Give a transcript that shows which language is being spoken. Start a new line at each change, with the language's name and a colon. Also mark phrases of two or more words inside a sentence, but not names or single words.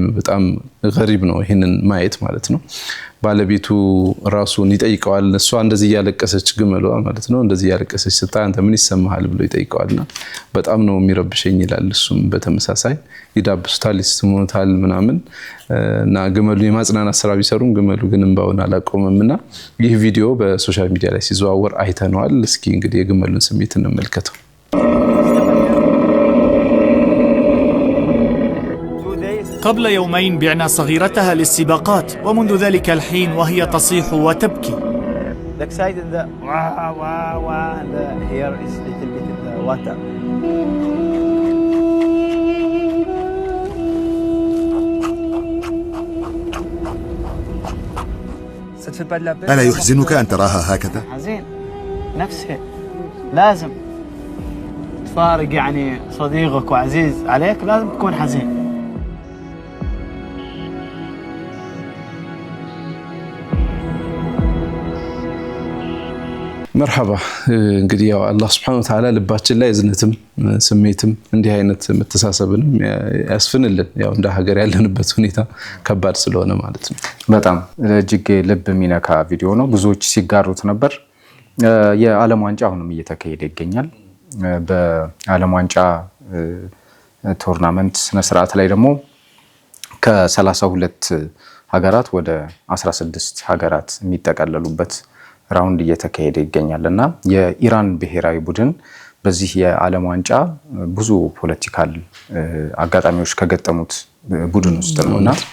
Amharic: በጣም ገሪብ ነው ይሄንን ማየት ማለት ነው። ባለቤቱ ራሱን ይጠይቀዋል። እሷ እንደዚህ ያለቀሰች ግመሏ ማለት ነው እንደዚህ ያለቀሰች ስታይ አንተ ምን ይሰማሃል ብሎ ይጠይቀዋልና በጣም ነው የሚረብሸኝ ይላል። እሱም በተመሳሳይ ይዳብሱታል፣ ይስሙታል ምናምን እና ግመሉ የማጽናናት ስራ ቢሰሩም ግመሉ ግን እንባውን አላቆመምና ይህ ቪዲዮ በሶሻል ሚዲያ ላይ ሲዘዋወር አይተነዋል። እስኪ እንግዲህ የግመሉን ስሜት እንመልከተው።
Arabic: قبل يومين بعنا صغيرتها للسباقات ومنذ ذلك الحين وهي تصيح وتبكي.
English: excited that wow and here is little bit of the water.
Arabic: ألا يحزنك أن تراها هكذا؟ حزين نفسها لازم تفارق يعني صديقك وعزيز عليك لازم تكون حزين.
Amharic: مرحبا እንግዲህ ያው አላህ
Arabic: سبحانه وتعالى
Amharic: ልባችን ላይ እዝነትም ስሜትም እንዲህ አይነት መተሳሰብንም ያስፍንልን። ያው እንደ ሀገር ያለንበት ሁኔታ ከባድ ስለሆነ ማለት ነው። በጣም እጅግ ልብ የሚነካ ቪዲዮ ነው። ብዙዎች ሲጋሩት ነበር። የዓለም ዋንጫ አሁንም እየተካሄደ ይገኛል። በዓለም ዋንጫ ቶርናመንት ስነ ስርዓት ላይ ደግሞ ከ32 ሀገራት ወደ 16 ሀገራት የሚጠቀለሉበት ራውንድ እየተካሄደ ይገኛልና የኢራን ብሔራዊ ቡድን በዚህ የዓለም ዋንጫ ብዙ ፖለቲካል አጋጣሚዎች ከገጠሙት ቡድን ውስጥ ነውና